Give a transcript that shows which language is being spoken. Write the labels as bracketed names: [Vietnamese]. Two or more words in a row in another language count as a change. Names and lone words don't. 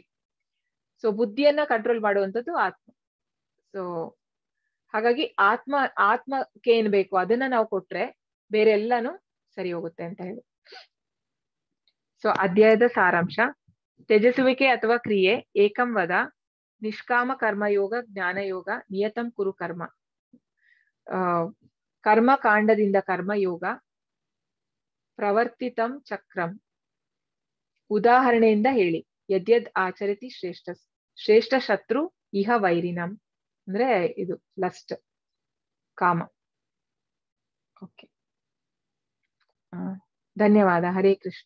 [Kannada] ಸೊ ಬುದ್ಧಿಯನ್ನ ಕಂಟ್ರೋಲ್ ಮಾಡುವಂಥದ್ದು ಆತ್ಮ. ಸೊ ಹಾಗಾಗಿ ಆತ್ಮಕ್ಕೆ ಏನ್ ಬೇಕು ಅದನ್ನ ನಾವು ಕೊಟ್ರೆ ಬೇರೆ ಎಲ್ಲಾನು ಸರಿ ಹೋಗುತ್ತೆ ಅಂತ ಹೇಳಿ. ಸೊ ಅಧ್ಯಾಯದ ಸಾರಾಂಶ: ತ್ಯಜಿಸುವಿಕೆ ಅಥವಾ ಕ್ರಿಯೆ, [Sanskrit] ಏಕಂ ವದ, [Kannada] ನಿಷ್ಕಾಮ ಕರ್ಮಯೋಗ, ಜ್ಞಾನಯೋಗ, [Sanskrit] ನಿಯತಂ ಕುರು ಕರ್ಮ. [Kannada] ಕರ್ಮ ಕಾಂಡದಿಂದ ಕರ್ಮಯೋಗ, [Sanskrit] ಪ್ರವರ್ತಿತಂ ಚಕ್ರಂ. [Kannada] ಉದಾಹರಣೆಯಿಂದ ಹೇಳಿ. [Sanskrit] ಯದ್ಯದ್ ಆಚರಿತಿ ಶ್ರೇಷ್ಠ ಶತ್ರು ಇಹ ವೈರಿನಂ. [Kannada] ಅಂದ್ರೆ ಇದು ಲಸ್ಟ್, ಕಾಮ. ಓಕೆ, ಧನ್ಯವಾದ. ಹರೇ ಕೃಷ್ಣ.